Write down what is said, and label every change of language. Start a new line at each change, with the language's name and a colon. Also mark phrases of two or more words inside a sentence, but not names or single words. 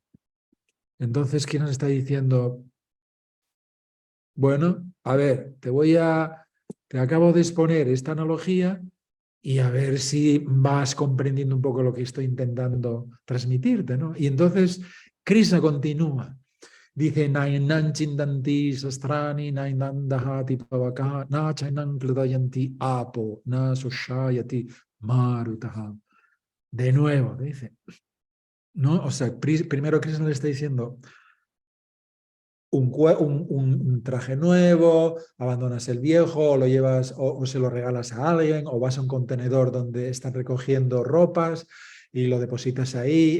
Spanish: Entonces, ¿quién nos está diciendo? Bueno, a ver, te acabo de exponer esta analogía y a ver si vas comprendiendo un poco lo que estoy intentando transmitirte, ¿no? Y entonces Krishna continúa. Dice,
Sanskrit: नैनं छिन्दन्ति शस्त्राणि, नैनं दहति पावक, न चैनं क्लेदयन्ति आपो, न शोषयति मारुतः.
Spanish: De nuevo, dice, ¿no? O sea, primero Krishna le está diciendo un traje nuevo, abandonas el viejo, o lo llevas o se lo regalas a alguien, o vas a un contenedor donde están recogiendo ropas y lo depositas ahí.